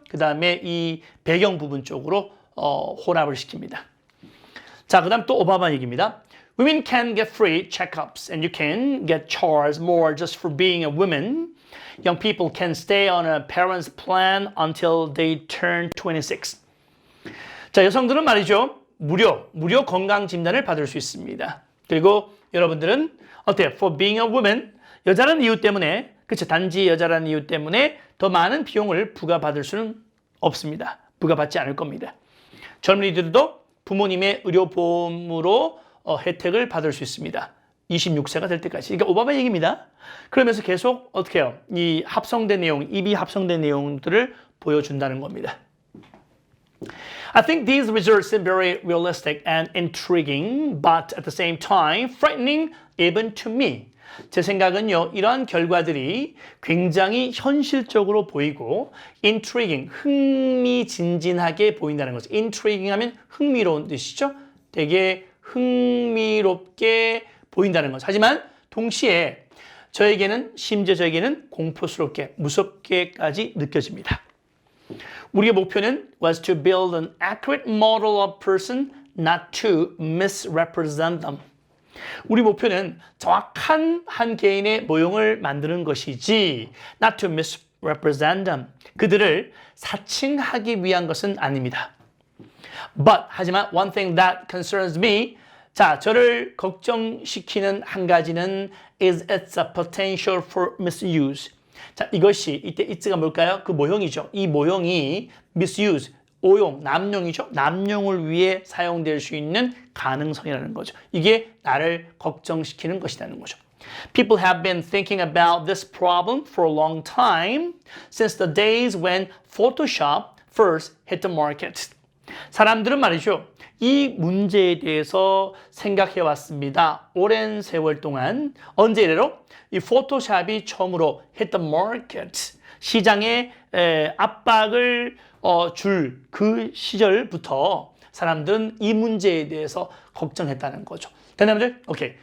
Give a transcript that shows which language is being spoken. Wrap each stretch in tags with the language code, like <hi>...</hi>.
<ko>그 다음에 이 배경 부분 쪽으로 혼합을 시킵니다. 자, 그 다음 또 오바마 얘기입니다.</ko> <en>Women can get free checkups and you can get charged more just for being a woman. Young people can stay on a parent's plan until they turn 26.</en> <ko>자, 여성들은 말이죠. 무료 건강 진단을 받을 수 있습니다. 그리고 여러분들은 어때요?</ko> <en>For being a woman,</en> <ko>여자라는 이유 때문에, 그쵸? 단지 여자라는 이유 때문에 더 많은 비용을 부과받을 수는 없습니다. 부과받지 않을 겁니다. 젊은이들도 부모님의 의료보험으로 혜택을 받을 수 있습니다. 26세가 될 때까지. 그러니까 오바마 얘기입니다. 그러면서 계속 어떻게 해요? 이 합성된 내용, 입이 합성된 내용들을 보여준다는 겁니다.</ko> <en>I think these results seem very realistic and intriguing, but at the same time frightening even to me.</en> <ko>제 생각은요, 이러한 결과들이 굉장히 현실적으로 보이고 intriguing, 흥미진진하게 보인다는 거죠. intriguing 하면 흥미로운 뜻이죠. 되게 흥미롭게 보인다는 거죠. 하지만 동시에 심지어 저에게는 공포스럽게, 무섭게까지 느껴집니다. 우리의 목표는</ko> <en>was to build an accurate model of person, not to misrepresent them.</en> <ko>우리 목표는 정확한 한 개인의 모형을 만드는 것이지</ko> <en>not to misrepresent them.</en> <ko>그들을 사칭하기 위한 것은 아닙니다.</ko> <en>But,</en> <ko>하지만</ko> <en>one thing that concerns me,</en> <ko>자, 저를 걱정시키는 한 가지는</ko> <en>is its potential for misuse.</en> <ko>자, 이것이 이때 it가 뭘까요? 그 모형이죠. 이 모형이 misuse, 오용, 남용이죠. 남용을 위해 사용될 수 있는 가능성이라는 거죠. 이게 나를 걱정시키는 것이라는 거죠.</ko> <en>People have been thinking about this problem for a long time, since the days when Photoshop first hit the market.</en> <ko>사람들은 말이죠. 이 문제에 대해서 생각해 왔습니다. 오랜 세월 동안. 언제 이래로? 이 포토샵이 처음으로</ko> <en>hit the market.</en> <ko>시장에 압박을 줄 그 시절부터 사람들은 이 문제에 대해서 걱정했다는 거죠. 됐나요? 오케이.</ko>